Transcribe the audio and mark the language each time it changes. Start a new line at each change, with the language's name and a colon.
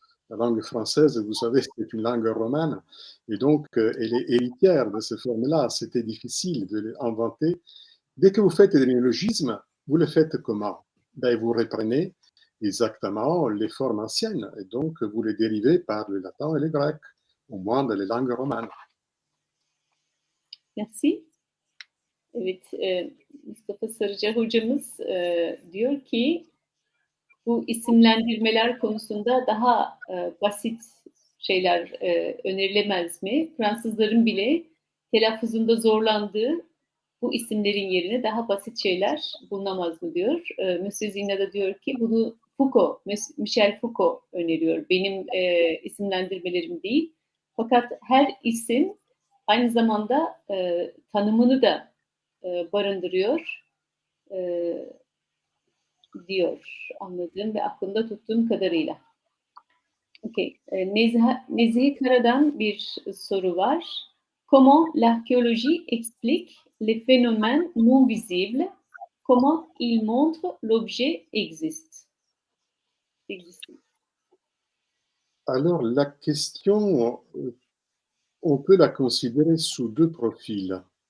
French: La langue française, vous savez, c'est une langue romane, et donc elle est héritière de ces formes-là. C'était difficile de l'inventer. Dès que vous faites des néologismes, vous le faites comment? Ben, vous reprenez exactement les formes anciennes, et donc vous les dérivez par le latin et le grec, au moins dans les langues romanes. Merci.
Turkish: Evet, Mustafa Sarıca hocamız diyor ki bu isimlendirmeler konusunda daha basit şeyler önerilemez mi? Fransızların bile telaffuzunda zorlandığı bu isimlerin yerine daha basit şeyler bulunamaz mı diyor. Monsieur Zina da diyor ki bunu Foucault, Michel Foucault öneriyor. Benim isimlendirmelerim değil. Fakat her isim aynı zamanda tanımını da barındırıyor diyor anladığım ve aklımda tuttuğum kadarıyla. Okay. Nezihe Kara'dan bir soru var.
French: Comment l'archéologie explique les phénomènes non visibles? Comment il montre l'objet existe? Alors, la question, on peut la considérer sous deux profils.